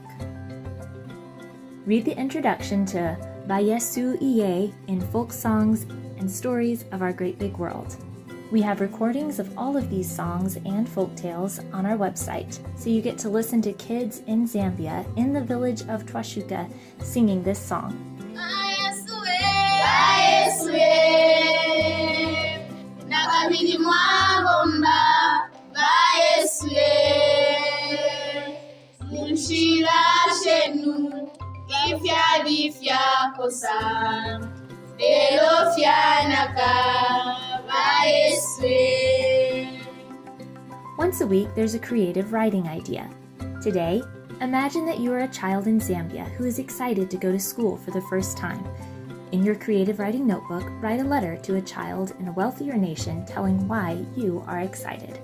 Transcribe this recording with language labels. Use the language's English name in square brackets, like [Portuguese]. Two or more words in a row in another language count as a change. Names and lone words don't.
[English] Read the introduction to Bayesu Iye in Folk Songs and Stories of Our Great Big World. We have recordings of all of these songs and folk tales on our website, so you get to listen to kids in Zambia in the village of Twashuka singing this song. [Bemba] Yesu ye, nakabili mwagomba ba Yesu ye, munshira shenu ifya kosa, elo fyanaka ba Yesu ye. [English] Once a week, there's a creative writing idea. Today, imagine that you are a child in Zambia who is excited to go to school for the first time. In your creative writing notebook, write a letter to a child in a wealthier nation telling why you are excited.